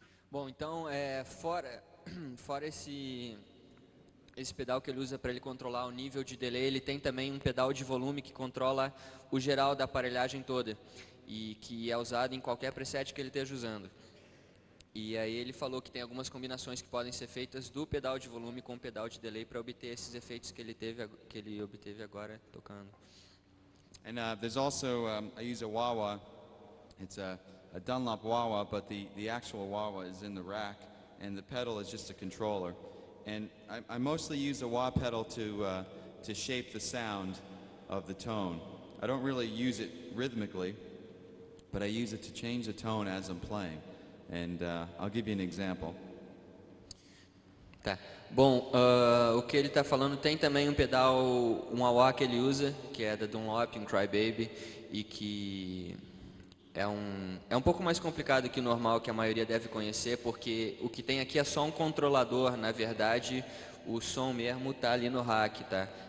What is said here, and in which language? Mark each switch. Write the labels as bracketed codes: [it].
[pt] Bom, então, fora esse pedal que ele usa para ele controlar o nível de delay, ele tem também um pedal de volume que controla o geral da aparelhagem toda, e que é usado em qualquer preset que ele esteja usando. E aí ele falou que tem algumas combinações que podem ser feitas do pedal de volume com o pedal de delay para obter esses efeitos que ele obteve agora tocando. [en] And there's also, I use a wah-wah. It's a Dunlop wah-wah, but the actual wah-wah is in the rack, and the pedal is just a controller. And I mostly use the wah pedal to shape the sound of the tone. I don't really use it rhythmically, but I use it to change the tone as I'm playing. And I'll give you an example. [pt] Tá. Bom, o que ele está falando tem também um pedal, um wah que ele usa, que é da Dunlop, um Crybaby, e que é um pouco mais complicado que o normal, que a maioria deve conhecer, porque o que tem aqui é só um controlador, na verdade, o som mesmo está ali no rack, tá?